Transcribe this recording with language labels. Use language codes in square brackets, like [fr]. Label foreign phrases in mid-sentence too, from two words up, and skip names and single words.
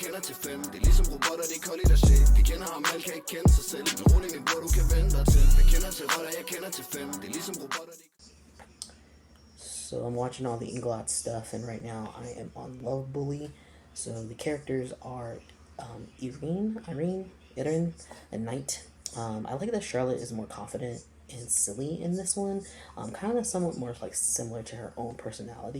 [da] kender til 5. Det er ligesom robotter, det er koldt og shit. De kender ham, alle kan ikke kende sig selv. Men rolig min bror, du kan vende dig til. Jeg kender til rotter, jeg kender til 5. Det er ligesom robotter, de... [en] So I'm watching all the Englot stuff, and right now I am on Love Bully. So the characters are Irene, and Knight. I like that Charlotte is more confident and silly in this one. Kind of somewhat more like similar to her own personality.